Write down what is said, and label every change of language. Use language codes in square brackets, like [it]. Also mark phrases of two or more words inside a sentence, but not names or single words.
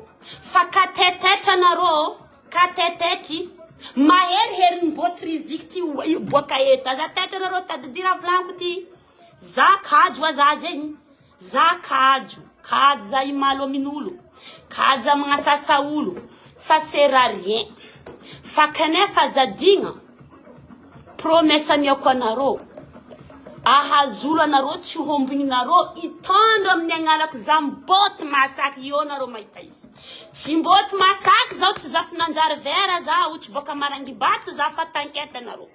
[mg] Fa katetetra anarô, katetetry maheriheri ny boty riziki ty boaka eto. Za tetra anarô tadidira vlanko ty. Za kajo za zegny. Za kajo za imalo amin'olo. Kajo za magnasasa olo. [fr] Ça sert à rien. [mg] Fa kanefa za digna. Promessa niako anarô. Ahazolo anarô tsy homboninarô itondro amin'ny agnarako za mboty masaky io anarô mahita izy. Tsy mboty masaky zao tsy za finanjary vera za tsy boka marangibato za fa tanketa anarô.